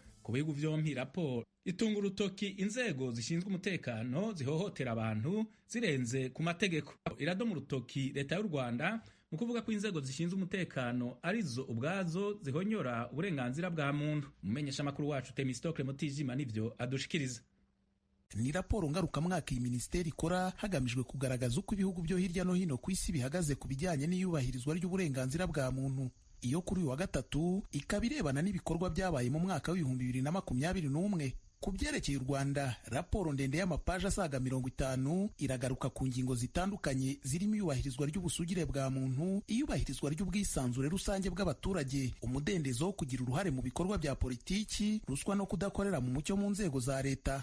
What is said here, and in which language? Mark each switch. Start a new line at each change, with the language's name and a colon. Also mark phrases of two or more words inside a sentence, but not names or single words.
Kinyarwanda: Ku bihugu vyompi raporo itunga urutoki inzego zishinzwe umutekano zihohotera abantu zirenze ku mategeko. Iradoma urutoki Leta y'u Rwanda mu kuvuga ko inzego zishinzwe umutekano arizo ubwazo zihonyora uburenganzira bwa muntu.
Rundi: Umumenyeshamakuru wacu Temistokle Mutijima nivyo adushikiriza.
Kinyarwanda: Ni raporo ngarukamwaka iyi minisiteri ikora hagamijwe kugaragaza uko ibihugu byo hirya no hino ku isi bihagaze ku bijyanye n'iyubahirizwa ry'uburenganzira bwa muntu. Iyo kuri uyu wa gatatu ikaba irebana n'ibikorwa byabaye mu mwaka w'2021. Ku byerekeye u Rwanda, raporo ndende y'amapaji asaga 50 iragaruka ku ngingo zitandukanye zirimo iyubahirizwa ry'ubusugire bwa muntu, iyubahirizwa ry'ubwisanzure rusange bw'abaturage, umudendezo wo kugira uruhare mu bikorwa bya politiki, ruswa no kudakorera mu mucyo mu nzego za leta.